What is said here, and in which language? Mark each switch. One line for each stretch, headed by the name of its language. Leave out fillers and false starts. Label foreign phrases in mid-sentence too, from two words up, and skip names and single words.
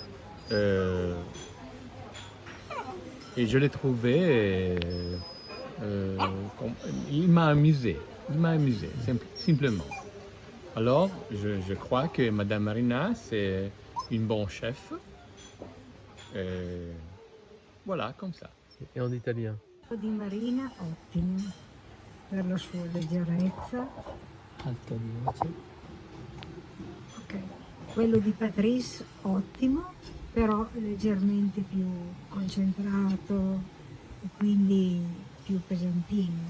French: Et je l'ai trouvé, il m'a amusé, simplement. Alors, je crois que Madame Marina, c'est une bonne chef. Voilà, comme ça. Et en italien.
Italian: Di Marina ottimo per la sua leggerezza. Ok. Quello di Patrice ottimo, però leggermente più concentrato e quindi più pesantino.